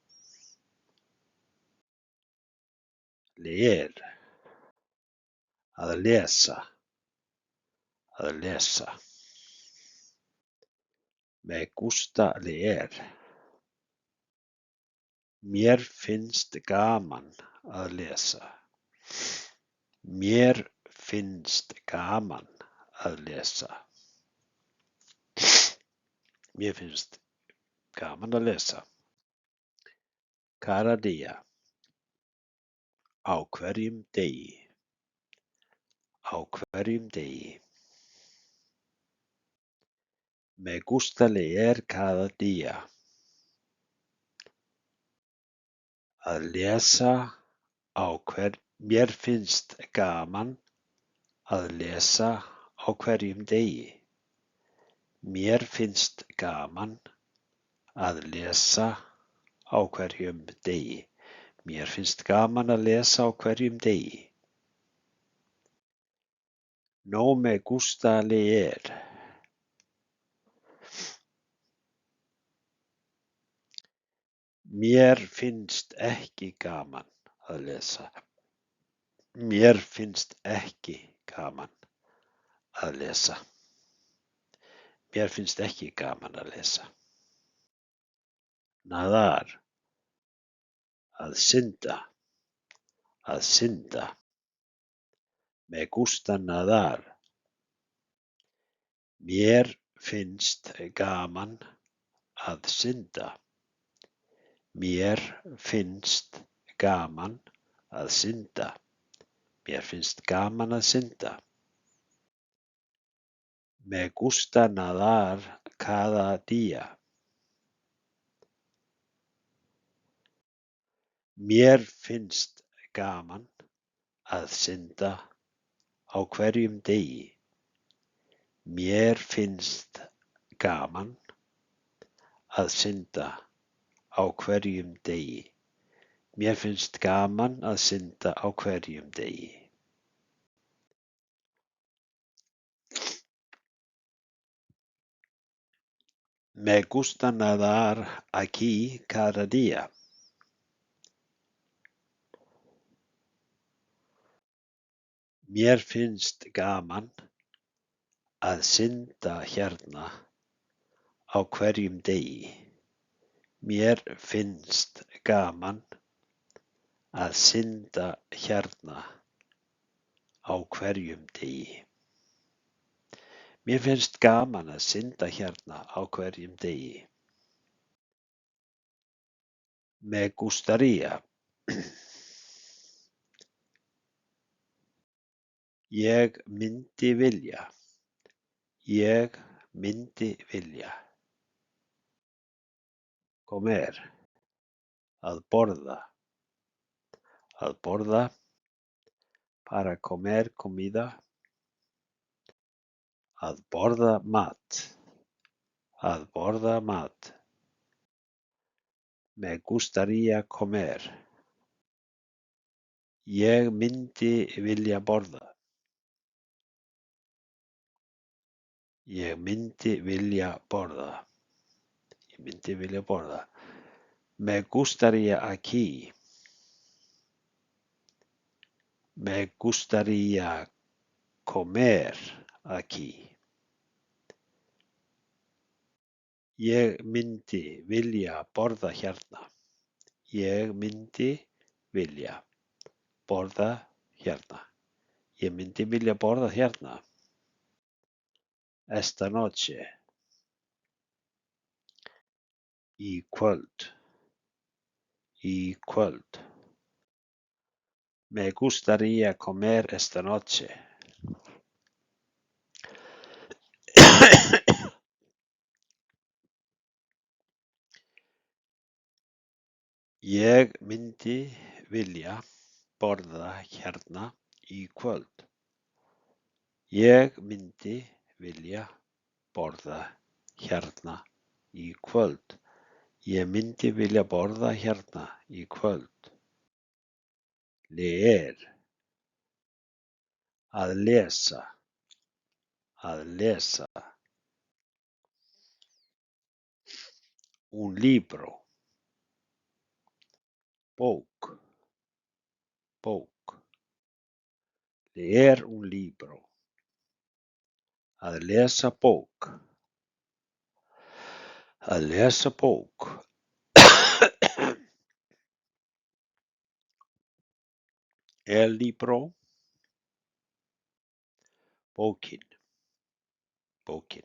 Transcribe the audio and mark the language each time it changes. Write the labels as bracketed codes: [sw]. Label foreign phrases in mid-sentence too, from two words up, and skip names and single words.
[es] Leer. [is] Að lesa. Að lesa. [es] Me gusta leer. [is] Mér finnst gaman að lesa. Mér finnst gaman að lesa. Mér finnst gaman að lesa. [es] Cada día. [is] Á hverjum degi. Á hverjum degi. [es] Me gusta leer cada día. [is] Að lesa á mér finnst gaman að lesa á hverjum degi. Mér finnst gaman að lesa á hverjum degi. Mér finnst gaman að lesa á hverjum degi. [es] No me gusta leer. [is] Mér finnst ekki gaman að lesa. Mér finnst ekki gaman að lesa. Mér finnst ekki gaman að lesa. Nadar. Að synda. Að synda. [es] Me gusta nadar. [is] Mér finnst gaman að synda. Mér finnst gaman að synda. Mér finnst gaman að synda. [es] Me gusta nadar cada día. [is] Mér finnst gaman að synda á hverjum degi. Mér finnst gaman að synda á hverjum degi. Mér finnst gaman að synda á hverjum degi. [es] Me gusta nadar aquí cada día. [is] Mér finnst gaman að synda hérna á hverjum degi. Mér finnst gaman að synda hérna á hverjum degi. Mér finnst gaman að synda hérna á hverjum degi. [es] Me gustaría. [is] Ég myndi vilja. Ég myndi vilja. Comer. Að borða. Að borða. [es] Para comer comida. [is] Að borða mat. Að borða mat. [es] Me gustaría comer. [is] Ég myndi vilja borða. Ég myndi vilja borða. Ég myndi vilja borða. [es] Me gustaría aquí. Me gustaría comer aquí. [is] Ég myndi vilja borða hérna. Ég myndi vilja borða hérna. Ég myndi vilja borða hérna. [es] Esta noche. [is] Í kvöld. Í kvöld. [es] Me gustaría comer esta noche. [is] Ég myndi vilja borða hérna í kvöld. Ég myndi vilja borða hérna í kvöld. Ég myndi vilja borða hérna í kvöld. Leer. Að lesa. Að lesa. [es] Un libro. [is] Bók. Bók. [es] Leer un libro. [is] Að lesa bók. Að lesa bók. [es] El libro. [is] Bókin. Bókin.